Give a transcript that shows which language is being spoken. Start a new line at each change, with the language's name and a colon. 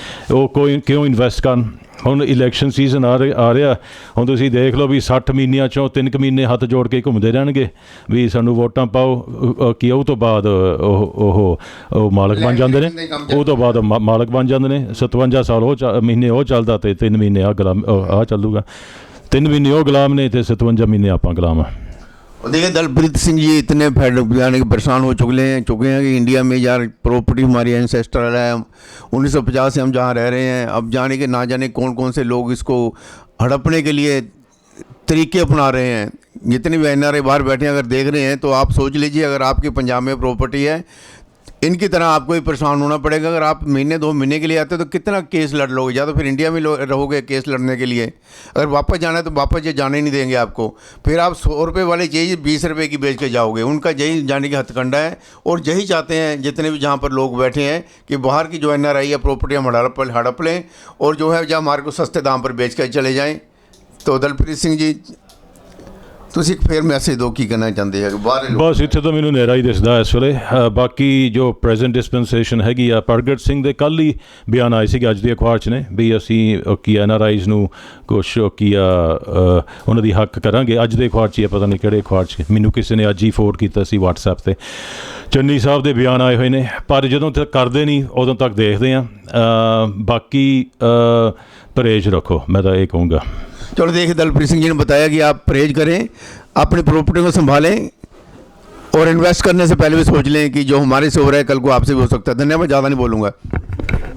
Punjabi: ਉਹ ਕਿਉਂ ਇਨਵੈਸਟ ਕਰਨ? ਹੁਣ ਇਲੈਕਸ਼ਨ ਸੀਜ਼ਨ ਆ ਰਿਹਾ, ਹੁਣ ਤੁਸੀਂ ਦੇਖ ਲਓ ਵੀ 60 ਮਹੀਨਿਆਂ 'ਚੋਂ 3 ਕੁ ਮਹੀਨੇ ਹੱਥ ਜੋੜ ਕੇ ਘੁੰਮਦੇ ਰਹਿਣਗੇ ਵੀ ਸਾਨੂੰ ਵੋਟਾਂ ਪਾਓ, ਕਿ ਉਹ ਤੋਂ ਬਾਅਦ ਉਹ ਮਾਲਕ ਬਣ ਜਾਂਦੇ ਨੇ, ਉਹ ਤੋਂ ਬਾਅਦ ਮਾਲਕ ਬਣ ਜਾਂਦੇ ਨੇ। 57 ਸਾਲ ਮਹੀਨੇ ਉਹ ਚੱਲਦਾ ਅਤੇ 3 ਮਹੀਨੇ ਆਹ ਚੱਲੂਗਾ, 3 ਮਹੀਨੇ ਉਹ ਗੁਲਾਮ ਨੇ ਅਤੇ 57 ਮਹੀਨੇ ਆਪਾਂ ਗੁਲਾਮ ਆ।
Hindi: और देखिए दलप्रीत सिंह जी इतने यानी कि परेशान हो चुके हैं कि इंडिया में यार प्रॉपर्टी हमारी एंसेस्ट्रल है, 1950 से हम जहाँ रह रहे हैं, अब जाने के ना जाने कौन कौन से लोग इसको हड़पने के लिए तरीके अपना रहे हैं। जितने भी NRI बाहर बैठे हैं अगर देख रहे हैं तो आप सोच लीजिए, अगर आपके पंजाब में प्रॉपर्टी है इनकी तरह आपको ही परेशान होना पड़ेगा। अगर आप महीने 2 महीने के लिए आते हो तो कितना केस लड़ लोगे, या तो फिर इंडिया में रहोगे केस लड़ने के लिए। अगर वापस जाना है तो वापस ये जाने नहीं देंगे आपको, फिर आप 100 रुपये वाली चीज़ 20 रुपये की बेच के जाओगे। उनका यही जाने की हथकंडा है और यही चाहते हैं जितने भी जहाँ पर लोग बैठे हैं कि बाहर की जो NRI है प्रॉपर्टी हम हड़प लें और जो है जहाँ हमारे को सस्ते दाम पर बेच कर चले जाएँ।
Punjabi: तो दलप्रीत सिंह जी ਤੁਸੀਂ ਫਿਰ ਮੈਸੇਜ ਦਿਓ ਕੀ ਕਹਿਣਾ ਚਾਹੁੰਦੇ ਹੈ ਬਾਹਰ? ਬਸ ਇੱਥੇ ਤਾਂ ਮੈਨੂੰ ਹਨੇਰਾ ਹੀ ਦਿਸਦਾ ਇਸ ਵੇਲੇ। ਬਾਕੀ ਜੋ ਪ੍ਰੈਜ਼ੈਂਟ ਡਿਸਪੈਂਸੇਸ਼ਨ ਹੈਗੀ ਆ, ਪ੍ਰਗਟ ਸਿੰਘ ਦੇ ਕੱਲ੍ਹ ਹੀ ਬਿਆਨ ਆਏ ਸੀਗੇ ਅੱਜ ਦੇ ਅਖਬਾਰ 'ਚ ਨੇ ਵੀ ਅਸੀਂ ਕੀ NRIs ਨੂੰ ਕੁਛ ਕੀ ਆ ਉਹਨਾਂ ਦੀ ਹੱਕ ਕਰਾਂਗੇ। ਅੱਜ ਦੇ ਅਖਬਾਰ 'ਚ ਹੀ ਪਤਾ ਨਹੀਂ ਕਿਹੜੇ ਅਖਬਾਰ 'ਚ, ਮੈਨੂੰ ਕਿਸੇ ਨੇ ਅੱਜ ਹੀ ਫੋਰਵਰਡ ਕੀਤਾ ਸੀ WhatsApp 'ਤੇ। ਚੰਨੀ ਸਾਹਿਬ ਦੇ ਬਿਆਨ ਆਏ ਹੋਏ ਨੇ, ਪਰ ਜਦੋਂ ਤੱਕ ਕਰਦੇ ਨਹੀਂ ਉਦੋਂ ਤੱਕ ਦੇਖਦੇ ਹਾਂ। ਬਾਕੀ ਪਰਹੇਜ਼ ਰੱਖੋ,
Hindi: मैं तो ये कहूँगा। चलो देखिए, दलप्रीत सिंह जी ने बताया कि आप परहेज करें, अपनी प्रॉपर्टी को संभालें और इन्वेस्ट करने से पहले भी सोच लें कि जो हमारे से हो रहा है कल को आपसे भी हो सकता है। धन्यवाद, ज़्यादा नहीं बोलूँगा।